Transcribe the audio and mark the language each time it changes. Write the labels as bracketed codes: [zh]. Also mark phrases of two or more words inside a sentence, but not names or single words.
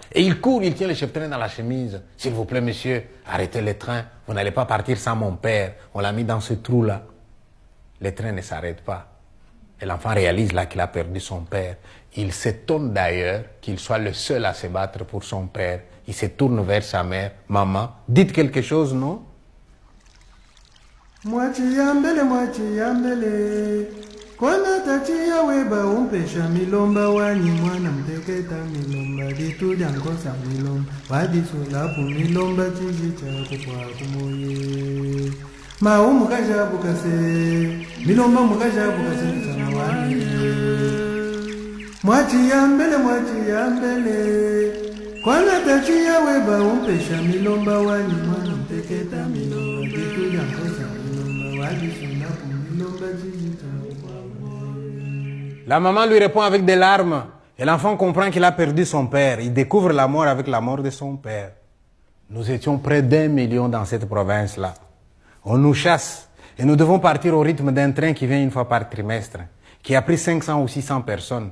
[fr] Et il court, il tient le chef-train dans la chemise. S'il vous plaît, monsieur, arrêtez le train, vous n'allez pas partir sans mon père. On l'a mis dans ce trou-là. Le train ne s'arrête pas. Et l'enfant réalise là qu'il a perdu son père. Il s'étonne d'ailleurs qu'il soit le seul à se battre pour son père. Il se tourne vers sa mère. Maman, dites quelque chose, non? [lua] Mwachiyambele, kwana tachiya weba umpesha milomba wani mwana mteketa milomba dituja nkosa milomba wadisulapu milomba chijicha kwa kumoye maumu kajabukase milomba mukajabukase sana wani mwachiyambele kwana tachiya weba umpesha milomba wani mwana mteketa milomba dituja nkosa milomba wadisulapu milomba chijicha. [fr] La maman lui répond avec des larmes. Et l'enfant comprend qu'il a perdu son père. Il découvre la mort avec la mort de son père. Nous étions près d'1 million dans cette province-là. On nous chasse. Et nous devons partir au rythme d'un train qui vient une fois par trimestre, qui a pris 500 ou 600 personnes.